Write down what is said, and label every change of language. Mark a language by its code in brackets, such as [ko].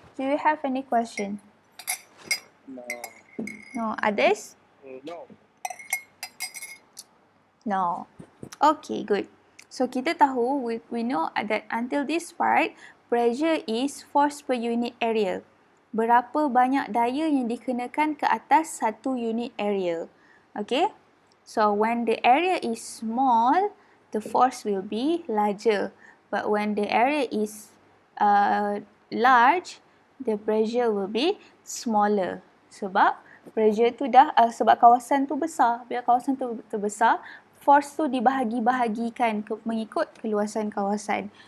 [en] Do you have any question? No. No. Others? No. No. Okay, good. So [ms] kita tahu, [en] we know that until this part, pressure is force per unit area. [ms] Berapa banyak daya yang dikenakan ke atas satu unit area. [en] Okay? So when the area is small, the force will be larger. But when the area is large, the pressure will be smaller. [ms] Sebab pressure tu sebab kawasan tu besar. Bila kawasan tu besar, force tu dibahagi-bahagikan mengikut keluasan kawasan.